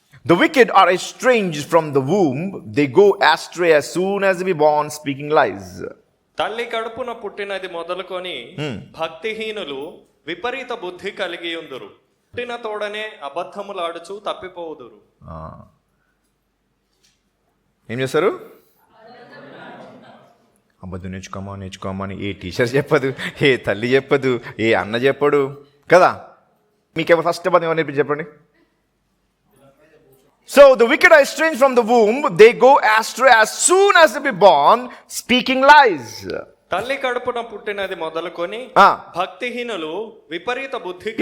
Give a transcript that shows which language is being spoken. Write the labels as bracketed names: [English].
[English] The wicked are estranged from the womb. They go astray as soon as they be born, speaking lies. [Telugu] తల్లి కడుపున పుట్టినది మొదలుకొని భక్తిహీనులు విపరీత బుద్ధి కలిగి ఉందురు. పుట్టిన తోడనే అబద్ధములాడుచు తప్పిపోవుదురు. ఏం చేస్తారు? అబద్ధం నేర్చుకోమని ఏ టీచర్ చెప్పదు, ఏ తల్లి చెప్పదు, ఏ అన్న చెప్పడు కదా. మీకేమో ఫస్ట్ అబద్ధం ఎవరు నేర్పించి చెప్పండి. [English] So the wicked are estranged from the womb. They go astray as soon as they be born, speaking lies. [Telugu] తల్లి కడుపున పుట్టినది మొదలుకొని భక్తిహీనులు విపరీత బుద్ధి